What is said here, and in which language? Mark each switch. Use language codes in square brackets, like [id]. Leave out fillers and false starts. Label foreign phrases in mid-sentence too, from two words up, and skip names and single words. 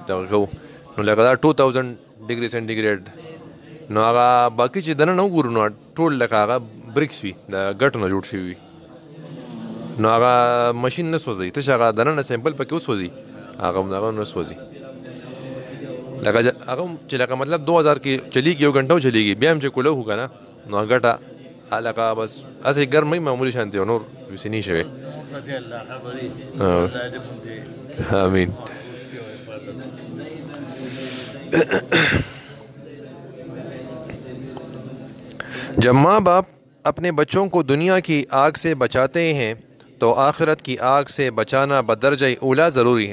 [ps] دغه کوو نو لکه دا 2000 [en] degree centigrade [ps] نو هغه باقي چې دننه وګورو نو ټول لکه هغه بریکس وي، د ګټو نه جوړ شوي وي، نو هغه مشین نه سوځوي، تش هغه دننه سیمپل پکې وسوځي، هغه نه سوځي، لکه هغه چې لکه مطلب 2000 کې چلیږي، یو غنټه چلیږي، بیا هم چې کوله وکړه نه نو ګټه لکه بس هسې ګرمۍ معمولي شانتي نور وسې نه شوی۔ آمین۔ [ur] جب ماں باپ اپنے بچوں کو دنیا کی آگ سے بچاتے ہیں تو آخرت کی آگ سے بچانا بدرجہ اولا ضروری ہے۔